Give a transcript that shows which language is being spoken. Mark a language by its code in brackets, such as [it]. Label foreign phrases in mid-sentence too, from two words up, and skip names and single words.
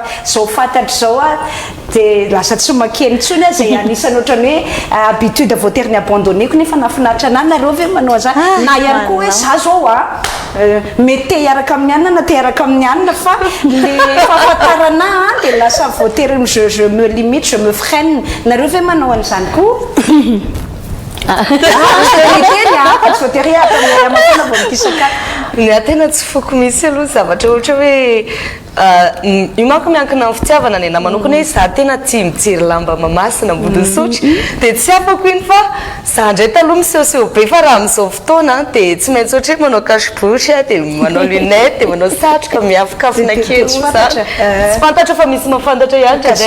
[mg] zao fantatra zao dia lasa tsy makeny ntsony zay anisany ohatrany hoe habitude voatery ny abandonnéko nefa nafinaritra anahy nareo ve manao zany na ihany koa hoe za zao mety te hiaraka amin'ny anina na te hiaraka amin'ny anina fa le fahafantarana dia lasa voatery [fr] je me limite je me freine [mg] nareo ve manao an'izany koa voatery amafana vonikisaka ny atena tsy foko misy aloha zavatra ohatra hoe io manko miankina amin'ny fitiavana ny namanokana hoe za tena tsy mijery lamba mamasina ambodiny sotry dia tsy afako iny fa za ndray taloha misehoseho be fa raha amin'izao fotoana dia tsy maintsy ohatra hoe manao cache-bouche dia manao lunette dia manao satroka miafokafona kely sy fantatra fa misy mahafantatra ihany